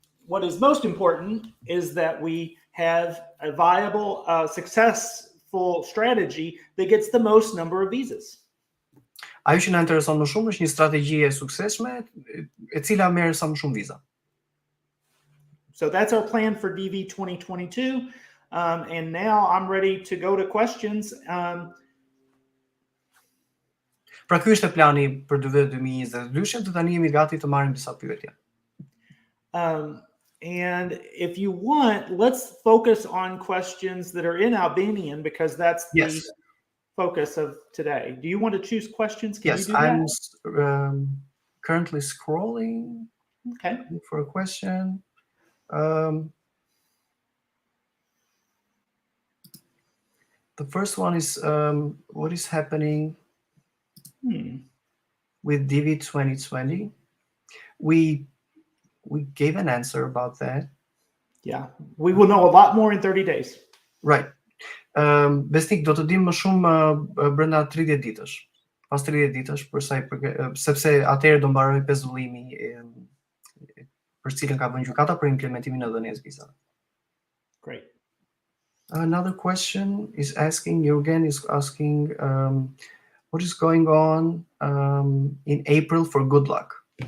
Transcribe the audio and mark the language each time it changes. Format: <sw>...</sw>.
<en>What is most important is that we have a viable, successful strategy that gets the most number of visas.</en> <sq>Ajo që na intereson më shumë është një strategji e suksesshme e cila merr sa më shumë viza.</sq> <en>So that's our plan for DV 2022. And now I'm ready to go to questions.</en> <sq>Pra ky është plani për DV 2022 dhe tani jemi gati të marrim disa pyetje.</sq> <en>And if you want, let's focus on questions that are in Albanian because that's the focus of today. Do you want to choose questions? Can you do that? I'm currently scrolling for a question. The first one is what is happening with DV 2020? We gave an answer about that. Yeah, we will know a lot more in 30 days. Right.</en> <sq>Besnik, do të dim më shumë brenda 30 ditësh. Pas 30 ditësh, për sa I përket, sepse atëherë do mbaroj pezullimi për cilën ka vënë gjykata për implementimin e dhënies vizave.</sq> <en>Great. Another question is asking, Jürgen is asking, what is going on in April for good luck?</en>